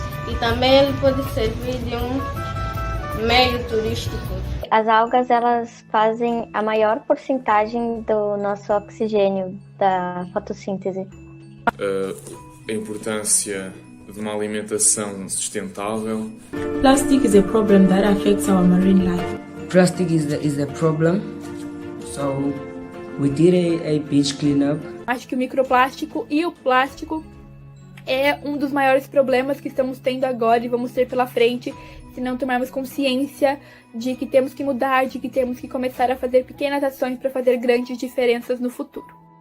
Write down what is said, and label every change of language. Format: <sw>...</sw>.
<pt>E também ele pode servir de um meio turístico. As algas, elas fazem a maior porcentagem do nosso oxigênio, da fotossíntese. A importância de uma alimentação sustentável.</pt> <en>Plastic is a problem that affects our marine life. Plastic is a problem, so we did a beach cleanup.</en> <pt>Acho que o microplástico e o plástico é um dos maiores problemas que estamos tendo agora e vamos ter pela frente se não tomarmos consciência de que temos que mudar, de que temos que começar a fazer pequenas ações para fazer grandes diferenças no futuro.</pt>